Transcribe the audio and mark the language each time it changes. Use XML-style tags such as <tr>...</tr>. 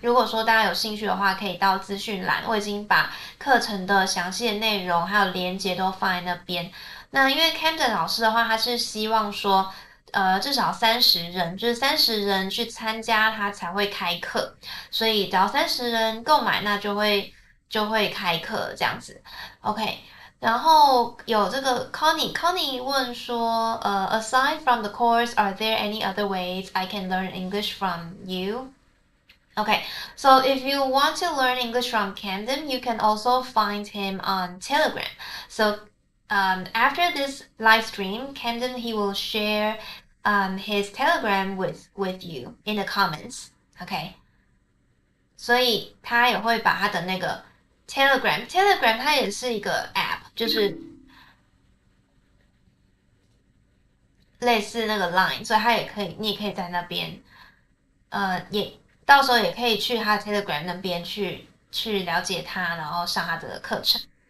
<zh>如果说大家有兴趣的话，可以到资讯栏，我已经把课程的详细的内容还有连结都放在那边。那因为 Camden 老师的话，他是希望说至少30人，就是30人去参加他才会开课，所以只要30人购买，那就会开课这样子。 OK。然后有这个 Connie 问说</zh> <en>aside from the course, are there any other ways I can learn English from you? Okay, so if you want to learn English from Camden, you can also find him on Telegram. So after this live stream, Camden, he will share his Telegram with you in the comments.</en> <zh>Okay, 所以他也会把他的那个Telegram 它也是一个 app， 就是类似那个 Line， 所以你也可以在那边，也到时候也可以去他 Telegram 那边去了解他，然后上他的课程。</zh>